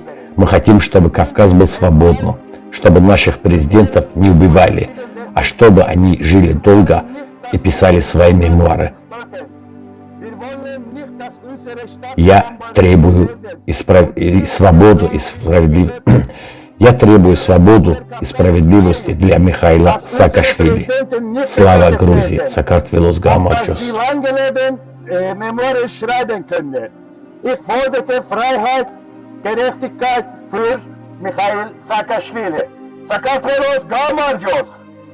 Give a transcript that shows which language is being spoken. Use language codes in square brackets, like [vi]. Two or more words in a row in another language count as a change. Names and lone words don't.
[ru] Мы хотим, чтобы Кавказ был свободным, чтобы наших президентов не убивали, а чтобы они жили долго и писали свои мемуары. Я требую свободу и справедливость. Я требую свободу и справедливости для Михаила Саакашвили. Слава Грузии! [ka] საქართველოს გაუმარჯოს! [de] Ich forderte Freiheit, Gerechtigkeit für Michail Saakashvili. [ka] საქართველოს გაუმარჯოს!